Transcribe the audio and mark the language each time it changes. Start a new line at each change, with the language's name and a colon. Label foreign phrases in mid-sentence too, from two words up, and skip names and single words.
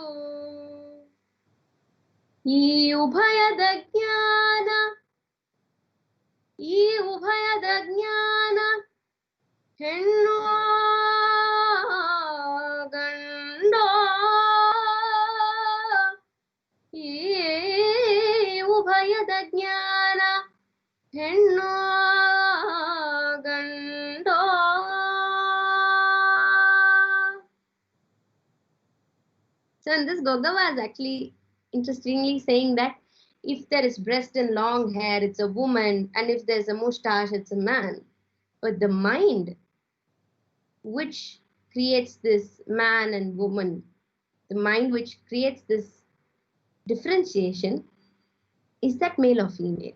Kannada: ಈ ಉಭಯದ ಜ್ಞಾನ ಹೆಣ್ಣು ಗಂಡೋ ಈ ಉಭಯದ ಜ್ಞಾನ ಹೆಣ್ಣು ಗಂಡೋ.
English: So in this Gogava is actually interestingly saying that if there is breast and long hair, it's a woman, and if there's a mustache, it's a man. But the mind which creates this man and woman, the mind which creates this differentiation, is that male or female?